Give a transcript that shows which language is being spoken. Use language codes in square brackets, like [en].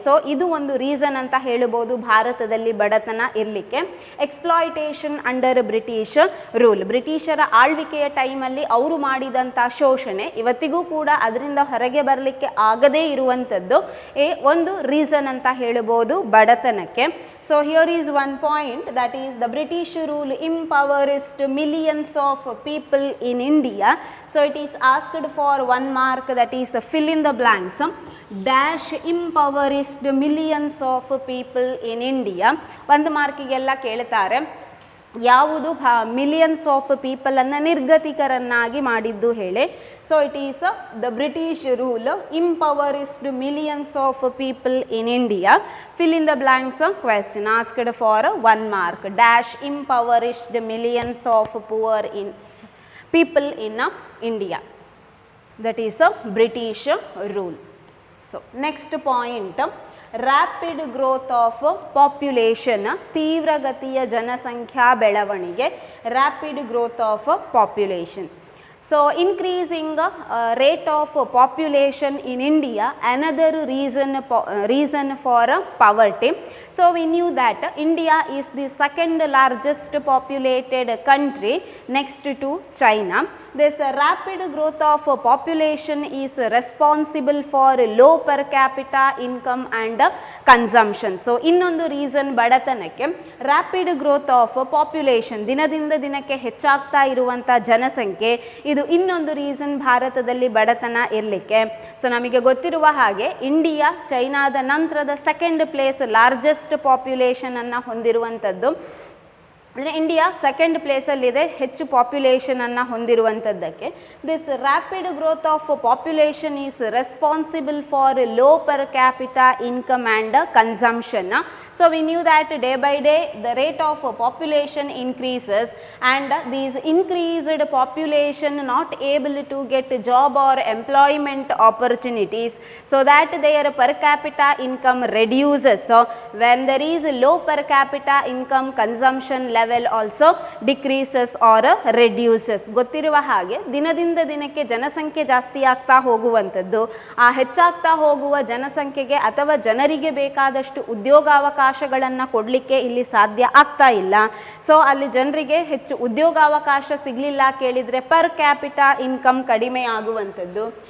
[kn] So ಇದು ಒಂದು reason ಅಂತ ಹೇಳಬಹುದು ಭಾರತದಲ್ಲಿ ಬಡತನ ಇರಲಿಕ್ಕೆ. [en] exploitation under British rule, [kn] ಬ್ರಿಟಿಷರ ಆಳ್ವಿಕೆಯ ಟೈಮಲ್ಲಿ ಅವರು ಮಾಡಿದಂಥ ಶೋಷಣೆ ಇವತ್ತಿಗೂ ಕೂಡ ಅದರಿಂದ ಹೊರಗೆ ಬರಲಿಕ್ಕೆ ಆಗದೇ ಇರುವಂಥದ್ದು ಒಂದು ರೀಸನ್ ಅಂತ ಹೇಳಬಹುದು ಬಡತನಕ್ಕೆ. [en] So here is one point, that is the British rule impoverished millions of people in India. So it is asked for 1 mark, that is fill in the blanks. Dash impoverished millions of people in India. [kn] 1 ಮಾರ್ಕಿಗೆಲ್ಲ ಕೇಳ್ತಾರೆ ಯಾವುದು millions of ಪೀಪಲನ್ನು ನಿರ್ಗತಿಕರನ್ನಾಗಿ ಮಾಡಿದ್ದು ಹೇಳಿ. [en] So it is the British rule impoverished millions of people in India. Fill in the blanks question asked for 1 mark. Dash impoverished millions of poor in people in India. That is a British rule. So next point, rapid growth of population, [kn] ತೀವ್ರಗತಿಯ ಜನಸಂಖ್ಯಾ ಬೆಳವಣಿಗೆ. [en] Rapid growth of population. So increasing rate of population in India, another reason for poverty. So we knew that India is the second largest populated country next to China. This rapid growth of population is responsible for low per capita income and consumption. [kn] So ಇನ್ನೊಂದು reason ಬಡತನಕ್ಕೆ [en] rapid growth of population, [kn] ದಿನದಿಂದ ದಿನಕ್ಕೆ ಹೆಚ್ಚಾಗ್ತಾ ಇರುವಂಥ ಜನಸಂಖ್ಯೆ, ಇದು ಇನ್ನೊಂದು reason ಭಾರತದಲ್ಲಿ ಬಡತನ ಇರಲಿಕ್ಕೆ. ಸೊ ನಮಗೆ ಗೊತ್ತಿರುವ ಹಾಗೆ ಇಂಡಿಯಾ ಚೈನಾದ ನಂತರದ [en] second place largest population [kn] ಅನ್ನು ಹೊಂದಿರುವಂಥದ್ದು. ಅಂದರೆ ಇಂಡಿಯಾ ಸೆಕೆಂಡ್ ಪ್ಲೇಸಲ್ಲಿದೆ ಹೆಚ್ಚು ಪಾಪ್ಯುಲೇಷನನ್ನು ಹೊಂದಿರುವಂಥದ್ದಕ್ಕೆ. [en] This rapid growth of population is responsible for low per capita income and consumption. So we knew that day by day the rate of population increases, and these increased population not able to get job or employment opportunities, so that their per capita income reduces. So when there is low per capita income, consumption level also decreases or reduces. [kn] ಗೊತ್ತಿರುವ ಹಾಗೆ ದಿನದಿಂದ ದಿನಕ್ಕೆ ಜನಸಂಖ್ಯೆ ಜಾಸ್ತಿ ಆಗ್ತಾ ಹೋಗುವಂಥದ್ದು, ಆ ಹೆಚ್ಚಾಗ್ತಾ ಹೋಗುವ ಜನಸಂಖ್ಯೆಗೆ ಅಥವಾ ಜನರಿಗೆ ಬೇಕಾದಷ್ಟು ಉದ್ಯೋಗಾವಕಾಶಗಳನ್ನು ಕೊಡಲಿಕ್ಕೆ ಇಲ್ಲಿ ಸಾಧ್ಯ ಆಗ್ತಾ ಇಲ್ಲ. ಸೊ ಅಲ್ಲಿ ಜನರಿಗೆ ಹೆಚ್ಚು ಉದ್ಯೋಗಾವಕಾಶ ಸಿಗಲಿಲ್ಲ ಕೇಳಿದರೆ ಪರ್ ಕ್ಯಾಪಿಟಾ ಇನ್ಕಮ್ ಕಡಿಮೆ ಆಗುವಂಥದ್ದು.